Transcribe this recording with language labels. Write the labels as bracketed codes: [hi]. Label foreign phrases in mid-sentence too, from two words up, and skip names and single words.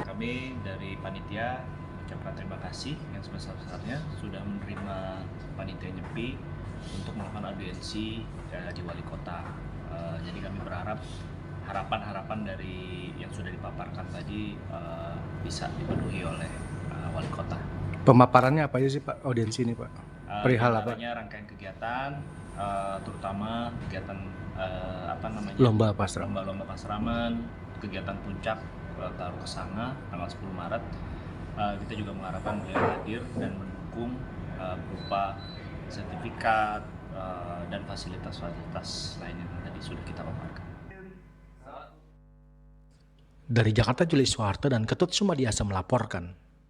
[id] Kami dari panitia ucapkan terima kasih yang sebesar-besarnya sudah menerima panitia Nyepi untuk melakukan audiensi di wali kota. Jadi kami berharap harapan-harapan dari yang sudah dipaparkan tadi bisa dipenuhi oleh wali kota. Pemaparannya apa aja sih Pak audiensi ini Pak? Perihal apa? Rangkaian kegiatan, terutama kegiatan Lomba pasraman. Lomba pasraman, kegiatan puncak Tawur Kesange tanggal 10 Maret. Kita juga mengharapkan beliau hadir dan mendukung berupa sertifikat dan fasilitas-fasilitas lainnya yang tadi sudah kita paparkan. Dari Jakarta, Juli Soeharto dan Ketut Sumadiasa melaporkan.